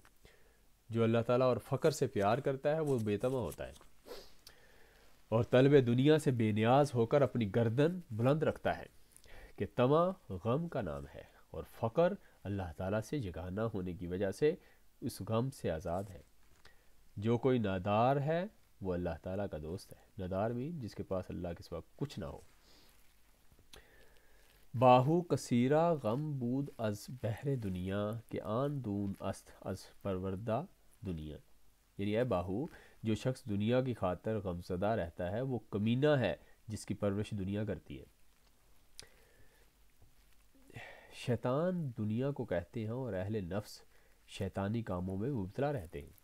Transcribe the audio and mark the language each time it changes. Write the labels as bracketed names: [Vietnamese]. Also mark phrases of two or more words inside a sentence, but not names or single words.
[Urdu] جو اللہ تعالیٰ اور فقر سے پیار کرتا ہے وہ بے طمع ہوتا ہے اور طلب دنیا سے بے نیاز ہو کر اپنی گردن بلند رکھتا ہے کہ طمع غم کا نام ہے اور فقر اللہ تعالیٰ سے یگانہ ہونے کی وجہ سے اس غم سے آزاد ہے۔ جو کوئی نادار ہے وہ اللہ تعالیٰ کا دوست ہے۔ نادار بھی جس کے پاس اللہ کے سوا کچھ نہ ہو۔ [Persian] باہو کثیرہ غم بود از بحر دنیا کہ آن دون است از پروردہ دنیا۔ [Urdu] یعنی اے باہو، جو شخص دنیا کی خاطر غم زدہ رہتا ہے وہ کمینہ ہے جس کی پرورش دنیا کرتی ہے۔ شیطان دنیا کو کہتے ہیں اور اہل نفس شیطانی کاموں میں مبتلا رہتے ہیں۔